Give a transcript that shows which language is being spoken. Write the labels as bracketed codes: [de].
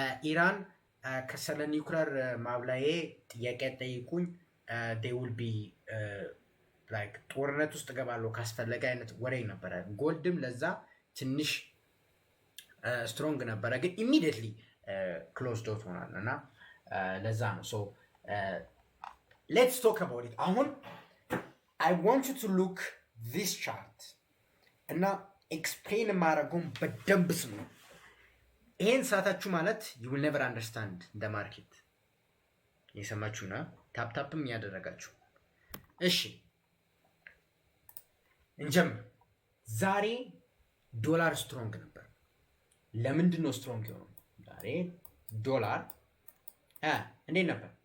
[am] ኢራን ከሰለ ኒውክሌር ማብላዬ ጥያቄ ጠይቁኝ, [en] they will be like [am] ጦርነት ውስጥ ገባለው ካስፈለገ አይነት ወሬ ነበረ። ጎልድም ለዛ ትንሽ ስትሮንግ ነበረ, ግን [en] immediately closed out [am] ሆናል እና ለዛ ነው. [en] so let's talk about it. [am] አሁን [en] I want you to look this chart [am] እና [en] explain [am] ማድረጉን በደንብ ስሙ። ይሄን ሳታችሁ ማለት [en] you will never understand the market. [am] የሰማችሁና ታፕታፕም ያደረጋችሁ። እሺ እንጀምር። ዛሬ ዶላር ስትሮንግ ነበር። ለምንድን ነው ስትሮንግ የሆነው? ዛሬ ዶላር እንዴት ነበር?